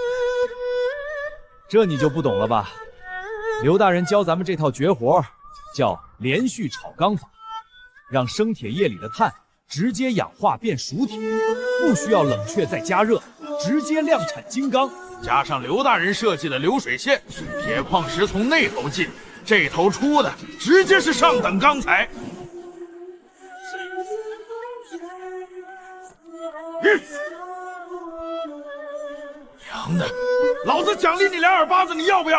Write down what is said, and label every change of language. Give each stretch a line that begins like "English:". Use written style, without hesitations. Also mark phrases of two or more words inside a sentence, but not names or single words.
Chinese: 这你就不懂了吧？刘大人教咱们这套绝活，叫连续炒钢法，让生铁液里的碳直接氧化变熟铁，不需要冷却再加热，直接量產金剛。加上刘大人設計的流水線，鐵礦石從那頭進，這頭出的直接是上等鋼材。娘的，老子獎勵你2耳巴子，你要不要？